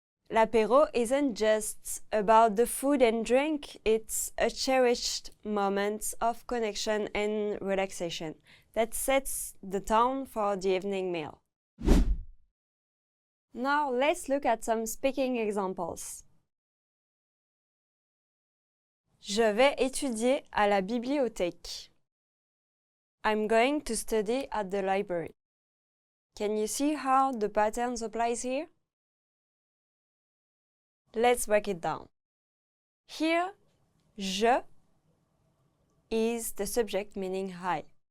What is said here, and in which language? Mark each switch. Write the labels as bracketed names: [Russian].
[English] L'apéro isn't just about the food and drink, it's a cherished moment of connection and relaxation that sets the tone for the evening meal. Now let's look at some speaking examples. [French] Je vais étudier à la bibliothèque. [English] I'm going to study at the library. Can you see how the pattern applies here? Let's break it down. Here, je is the subject meaning I.